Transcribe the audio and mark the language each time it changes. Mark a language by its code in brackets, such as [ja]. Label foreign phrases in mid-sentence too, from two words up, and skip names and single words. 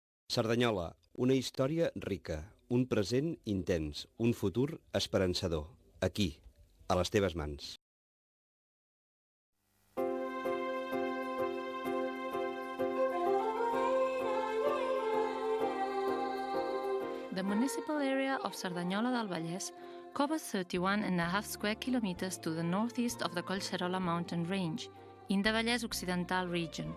[ca] Cerdanyola, una història rica, un present intens, un futur esperançador. Aquí, a les teves mans. [en] The municipal area of Cerdanyola del Vallès covers 31.5 square kilometers to the northeast of the Collserola mountain range, in the Vallès Occidental region.